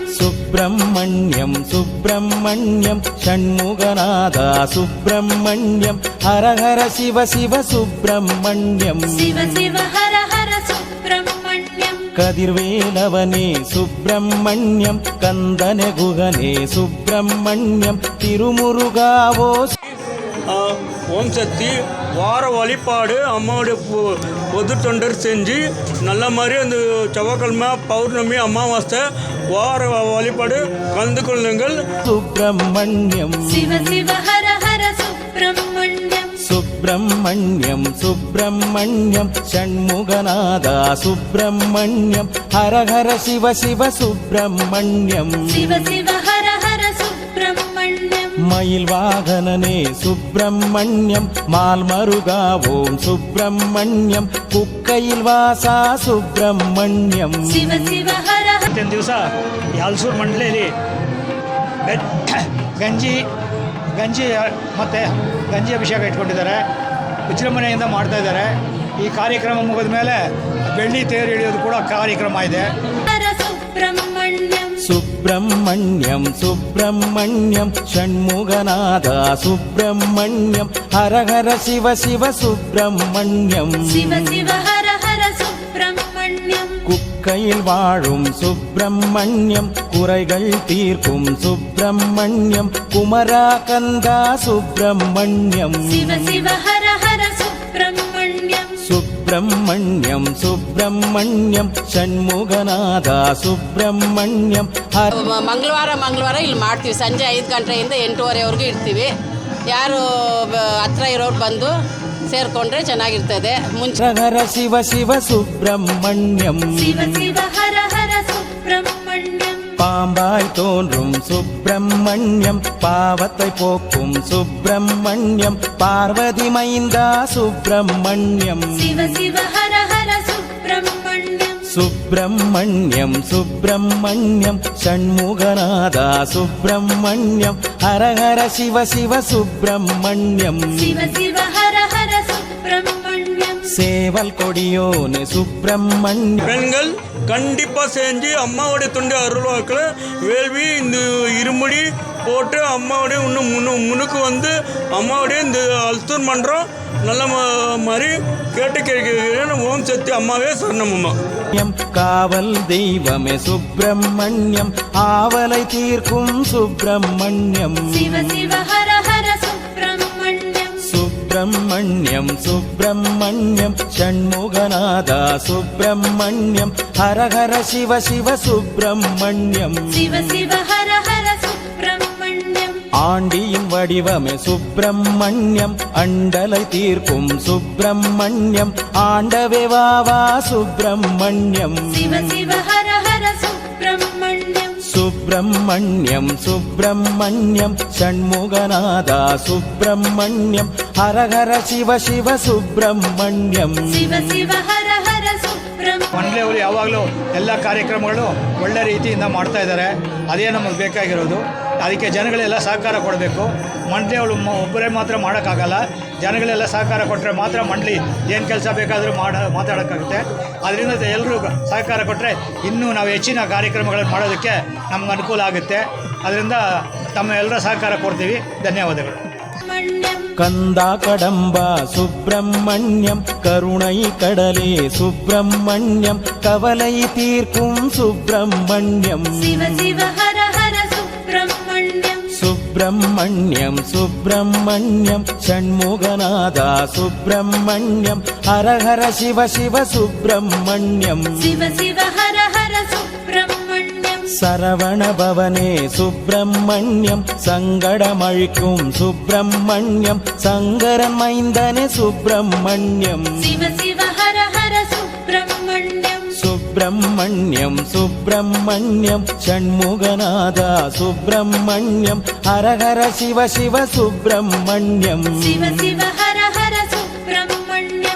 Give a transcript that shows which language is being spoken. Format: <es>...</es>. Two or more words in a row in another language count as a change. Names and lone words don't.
<ta>சுப்ரமணியம் சுப்ரமணியம் ஷண்முகநாதா சுப்ரமணியம் ஹர ஹர சிவ சிவ சுப்ரமணியம் ಶಿವ ಶಿವ ಹರ ಹರ ಸುಬ್ರಹ್ಮಣ್ಯಂ கதிர்வேலவனே சுப்ரமணியம் கந்தனே குகனே சுப்ரமணியம் திருமுருகாவோ ஓம் சக்தி வார வழிபாடு அம்மாவுடைய பொது தொண்டர் செஞ்சு நல்ல மாதிரி அந்த செவ்வாய்க்கிழமை பௌர்ணமி அமாவாசை வார வழிபாடு கலந்து கொள்ளுங்கள். சுப்ரமணியம் சிவ சிவ ஹர ஹர சுப்ரமணியம் சுப்ரமணியம் சுப்ரமணியம் ஷண்முகநாதா சுப்ரமணியம் ஹர ஹர சிவ சிவ சுப்ரமணியம் சிவ சிவ ஹர ஹர சுப்ரமணியம் மயில் வாகனனே சுப்ரமணியம் மால்மருகா ஓம் சுப்ரமணியம் குக்கைல் வாச சுப்ரமணியம் ಶಿವ ಶಿವ ಹರ</ta> <kn>ಇವತ್ತಿನ ದಿವಸ ಈ ಹಲಸೂರು ಮಂಡಳಿಯಲ್ಲಿ ಗಂಜಿ ಮತ್ತು ಗಂಜಿ ಅಭಿಷೇಕ ಇಟ್ಕೊಂಡಿದ್ದಾರೆ. ವಿಜೃಂಭಣೆಯಿಂದ ಮಾಡ್ತಾ ಇದ್ದಾರೆ. ಈ ಕಾರ್ಯಕ್ರಮ ಮುಗಿದ ಮೇಲೆ ಬೆಳ್ಳಿ ತೇರು ಎಳೆಯೋದು ಕೂಡ ಕಾರ್ಯಕ್ರಮ ಇದೆ.</kn> <ta>சுப்ரமணியம் சுப்ரமணியம் ஷண்முகநாதா சுப்ரமணியம் ஹர ஹர சிவ சிவ சுப்ரமணியம் ಶಿವ ಶಿವ ಹರ ಹರ சுப்ரமணியம் குக்கையில் வாழும் சுப்ரமணியம் குறைகள் தீர்க்கும் சுப்ரமணியம் குமரா கந்தா சுப்ரமணியம் ಶಿವ ಶಿವ ಹರ ಹರ சுப்ரமணியம் சுப்ரமணியம் சுப்ரமணியம் ஷண்முகநாதா சுப்ரமணியம்</ta> <kn>ಮಂಗಳವಾರ ಇಲ್ಲಿ ಮಾಡ್ತೀವಿ. ಸಂಜೆ 5 ಗಂಟೆಯಿಂದ 8:30ವರೆಗೂ ಇರ್ತೀವಿ. ಯಾರು ಹತ್ರ ಇರೋರು ಬಂದು ಸೇರಿಕೊಂಡ್ರೆ ಚೆನ್ನಾಗಿರ್ತದೆ. ಮುಂಚೆ</kn> <ta>ಹರ ಶಿವ ಶಿವ ಸುಬ್ರಹ್ಮಣ್ಯಂ ಶಿವ ಶಿವ ಹರ ಹರ சுப்ரமணியம் பாம்பாய் தோன்றும் சுப்ரமணியம் பாவத்தை போக்கும் சுப்ரமணியம் பார்வதி மைந்தா சுப்ரமணியம் ಶಿವ ಶಿವ ಹರ ಹರ சுப்ரமணியம் சுப்ரமணியம் சுப்ரமணியம் ஷண்முகநாதா சுப்ரமணியம் ஹர ஹர சிவ சிவ சுப்ரமணியம் ಶಿವ ಶಿವ ಹರ ಹರ சுப்ரமணியம் சேவல் கொடியோனே சுப்ரமணியம் பெண்கள் கண்டிப்பாக செஞ்சு அம்மாவுடைய தொண்டு அருள்வாக்கில் வேள்வி இந்த இருமுடி போட்டு அம்மாவுடைய இன்னும் முன்னுக்கு வந்து அம்மாவுடைய இந்த ஹலசூர் மன்றம் நல்ல மாதிரி கேட்டு கேட்கிறேன். ஓம் சக்தி அம்மாவே சரணம் அம்மா. காவல் தெய்வமே சுப்ரமணியம் ஆவலை தீர்க்கும் சுப்ரமணியம் ಶಿವ ಶಿವ ಹರ ಹರ சுப்ரமணியம் சுப்ரமணியம் சுப்ரமணியம் ஷண்முகநாதா சுப்ரமணியம் ஹர ஹர சிவ சிவ சுப்ரமணியம் ಶಿವ ಶಿವ ಹರ ಹರ சுப்ரமணியம் ஆண்டியின் வடிவமே சுப்ரமணியம் அண்டலை தீர்க்கும் சுப்ரமணியம் ஆண்டவே வாவா சுப்ரமணியம் ಶಿವ ಶಿವ ಹರ ಹರ சுப்ரமணியம் சுப்ரமணியம் சுப்ரமணியம் ஷண்முகநாதா சுப்ரமணியம் ஹர ஹர சிவ சிவ சுப்ரமணியம் ಶಿವ ಶಿವ ಹರ ಹರ ಸುಬ್ರಮಣಿಯಂ</ta> <kn>ಮಂಡಳಿಯವರು ಯಾವಾಗಲೂ ಎಲ್ಲ ಕಾರ್ಯಕ್ರಮಗಳು ಒಳ್ಳೆ ರೀತಿಯಿಂದ ಮಾಡ್ತಾ ಇದ್ದಾರೆ. ಅದೇ ನಮಗೆ ಬೇಕಾಗಿರೋದು. ಅದಕ್ಕೆ ಜನಗಳೆಲ್ಲ ಸಹಕಾರ ಕೊಡಬೇಕು. ಮಂಡಳಿಯವರು ಒಬ್ಬರೇ ಮಾತ್ರ ಮಾಡೋಕ್ಕಾಗಲ್ಲ. ಜನಗಳೆಲ್ಲ ಸಹಕಾರ ಕೊಟ್ಟರೆ ಮಾತ್ರ ಮಂಡಳಿ ಏನು ಕೆಲಸ ಬೇಕಾದರೂ ಮಾತಾಡೋಕ್ಕಾಗುತ್ತೆ. ಅದರಿಂದ ಎಲ್ಲರೂ ಸಹಕಾರ ಕೊಟ್ಟರೆ ಇನ್ನೂ ನಾವು ಹೆಚ್ಚಿನ ಕಾರ್ಯಕ್ರಮಗಳನ್ನು ಮಾಡೋದಕ್ಕೆ ನಮ್ಗೆ ಅನುಕೂಲ ಆಗುತ್ತೆ. ಅದರಿಂದ ತಮ್ಮ ಎಲ್ಲರ ಸಹಕಾರ ಕೊಡ್ತೀವಿ. ಧನ್ಯವಾದಗಳು.</kn> <ta>கந்தா கடம்பா சுப்ரமணியம் கருணை கடலே சுப்ரமணியம் கவலை தீர்க்கும் சுப்ரமணியம் ಶಿವ ಶಿವ ಹರ ಹರ சுப்ரமணியம் சுப்ரமணியம் சுப்ரமணியம் ஷண்முகநாதா சுப்ரமணியம் ஹர ஹர சிவ சிவ சுப்ரமணியம் ಶಿವ ಶಿವ ಹರ ಹರ சுப்ரமணியம் சரவண பவனே சுப்ரமணியம் சங்கடமழிக்கும் சுப்ரமணியம் சங்கரன் மைந்தனே சுப்ரமணியம் ಶಿವ ಶಿವ ಹರ ಹರ ಸುಬ್ರಮಣಿಯಂ சுப்ரமணியம் சுப்ரமணியம் ஷண்முகநாதா சுப்ரமணியம் ஹர ஹர சிவ சிவ சுப்ரமணியம் ಶಿವ ಶಿವ ಹರ ಹರ ಸುಬ್ರಹ್ಮಣ್ಯಂ</ta>